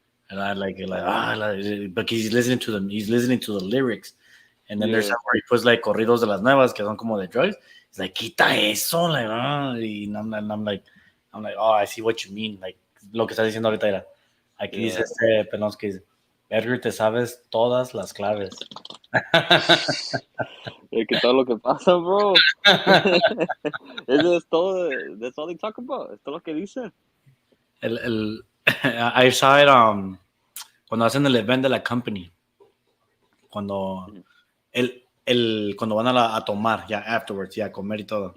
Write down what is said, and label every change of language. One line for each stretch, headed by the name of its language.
English: And I but he's listening to the lyrics. And then there's yeah, some where he puts like
Spanish: corridos de las nuevas que son como de drugs.
English: He's like,
Spanish: quita eso,
English: like, y I'm like, oh, I see what you mean.
Spanish: Like, lo que estás diciendo ahorita era, aquí dice
English: yeah.
Spanish: pelón que dice, Edgar, te sabes todas las claves. Que todo lo que pasa, bro. Eso es todo,
English: that's all they talk about,
Spanish: es todo lo que dicen.
English: I saw it
Spanish: cuando hacen el event de la company, cuando cuando van a tomar, ya afterwards, ya a comer y todo.